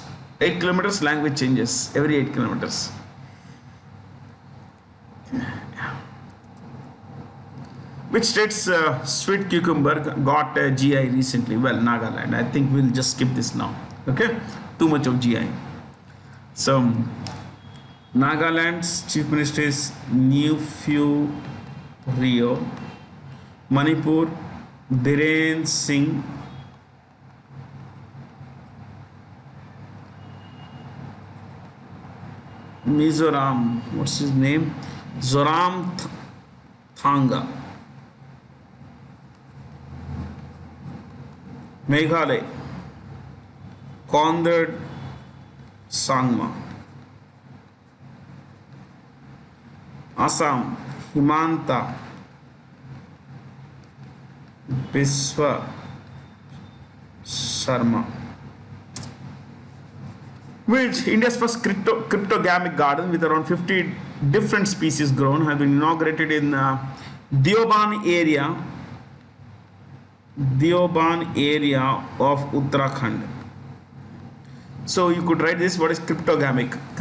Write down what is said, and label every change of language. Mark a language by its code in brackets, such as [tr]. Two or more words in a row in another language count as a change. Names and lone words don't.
[en] 8 kilometers, language changes every 8 kilometers. Which state's sweet cucumber got a GI recently? Well, Nagaland. I think we'll just skip this now. Okay, too much of GI. So, Nagaland's chief minister is Neufeu Rio. Manipur, Biren Singh, Mizoram, what's his name? Zoram Thanga. Meghalaya, Kondad Sangma. Assam, Himanta Biswa Sharma. Which India's first cryptogamic garden with around 50 different species grown has been inaugurated in Deoban area of Uttarakhand. So you could write this. What is cryptogamic?